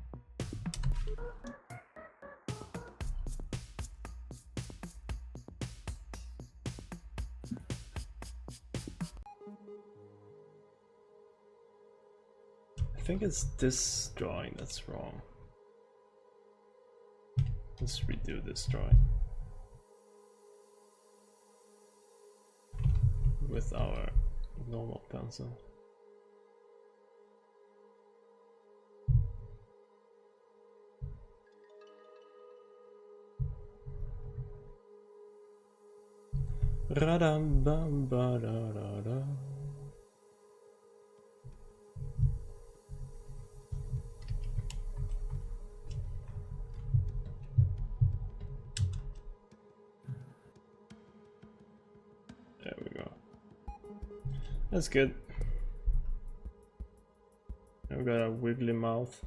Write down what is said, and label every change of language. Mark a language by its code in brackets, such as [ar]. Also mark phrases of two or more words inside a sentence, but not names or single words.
[en] I think it's this drawing that's wrong. Let's redo this drawing with our normal pencil. Radam bam ba da da da. There we go. That's good. I've got a wiggly mouth.